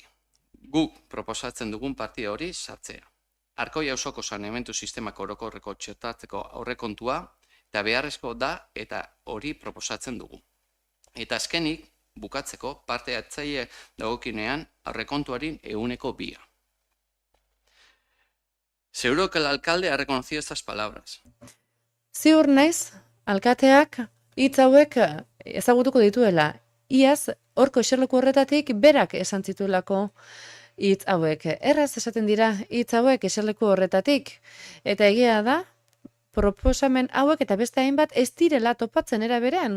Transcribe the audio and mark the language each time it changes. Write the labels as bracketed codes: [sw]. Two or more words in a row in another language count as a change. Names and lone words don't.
[eu] Guk proposatzen dugun partida hori sartzea. Arkoia auzoko saneamendu sistemak orokorreko txertatzeko aurrekontua eta beharrezko da eta hori proposatzen dugu. Eta azkenik, bukatzeko parte hartzaile dagokinean aurrekontuaren 100%. [es] Seguro que el alcalde ha reconocido estas palabras. [eu] Ziur naiz, alkateak hitz hauek ezagutuko dituela. Iaz, horko eserleku horretatik berak esan zituelako hitz hauek. Erraz esaten dira hitz hauek eserleku horretatik. Eta egia da, proposamen hauek eta beste hainbat ez direla topatzen era berean.